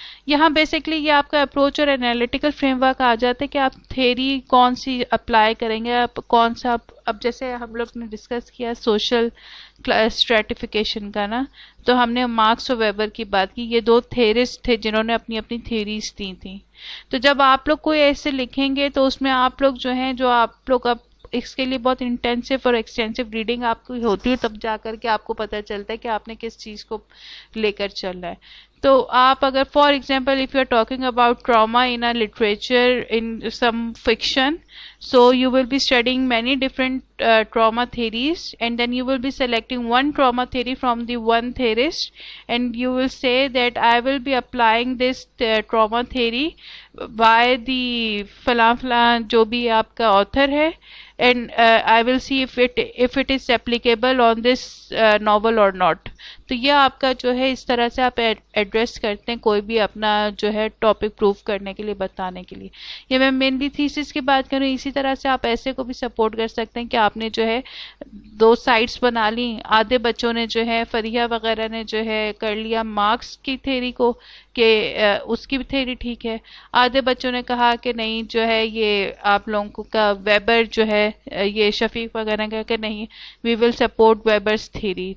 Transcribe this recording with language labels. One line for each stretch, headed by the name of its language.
Hindi: यहाँ बेसिकली ये आपका अप्रोच और एनालिटिकल फ्रेमवर्क आ जाता है कि आप थेरी कौन सी अप्लाई करेंगे, आप कौन सा अब जैसे हम लोग ने डिस्कस किया सोशल स्ट्रेटिफिकेशन का ना, तो हमने मार्क्स और वेबर की बात की. ये दो थेरिस्ट थे जिन्होंने अपनी अपनी थेरीज दी थी. तो जब आप लोग कोई ऐसे लिखेंगे तो उसमें आप लोग जो हैं, जो आप लोग अब इसके लिए बहुत इंटेंसिव और एक्सटेंसिव रीडिंग आपकी होती है, तब जा कर के आपको पता चलता है कि आपने किस चीज़ को लेकर चलना है. तो आप अगर
English: for example if you are talking about trauma in a literature in some fiction, so you will be studying many different trauma theories, and then you will be selecting one trauma theory from the one theorist, and you will say that I will be applying this trauma theory by the falan
Hindi: जो भी आपका
English: author है, and I will see if it is applicable on this novel or not.
Hindi: तो ये आपका जो है इस तरह से आप एड्रेस करते हैं कोई भी अपना जो है टॉपिक प्रूव करने के लिए, बताने के लिए. ये मैं मेनली थीसिस की बात करूँ. इसी तरह से आप ऐसे को भी सपोर्ट कर सकते हैं कि आपने जो है दो साइड्स बना ली. आधे बच्चों ने जो है फरिया वगैरह ने जो है कर लिया मार्क्स की थेरी को कि उसकी भी थेरी ठीक है, आधे बच्चों ने कहा कि नहीं जो है ये आप लोगों का वेबर जो है ये शफीक वगैरह का कि नहीं
English: We will support Weber's theory.